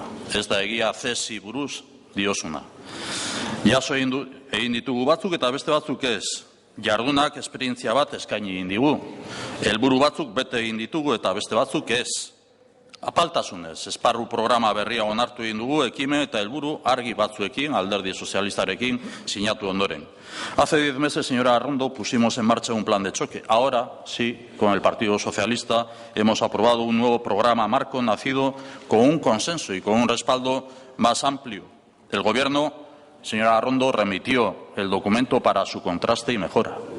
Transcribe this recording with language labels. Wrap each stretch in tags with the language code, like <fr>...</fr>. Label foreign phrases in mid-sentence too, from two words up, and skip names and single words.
<eu>Ez da egia CESi buruz diosuna. Jaso egin ditugu batzuk eta beste batzuk ez. Jardunak esperientzia bat eskaini egin digu. Helburu batzuk bete egin ditugu eta beste batzuk ez. Apaltasunez, esparru programa berria onartu egin dugu, ekimen eta helburu argi batzuekin, Alderdi Sozialistarekin sinatu ondoren.</eu> <es>Hace 10 meses, señora Arrondo, pusimos en marcha un plan de choque. Ahora, sí, con el Partido Socialista, hemos aprobado un nuevo programa marco nacido con un consenso y con un respaldo más amplio. El Gobierno, señora Arrondo, remitió el documento para su contraste y mejora.</es>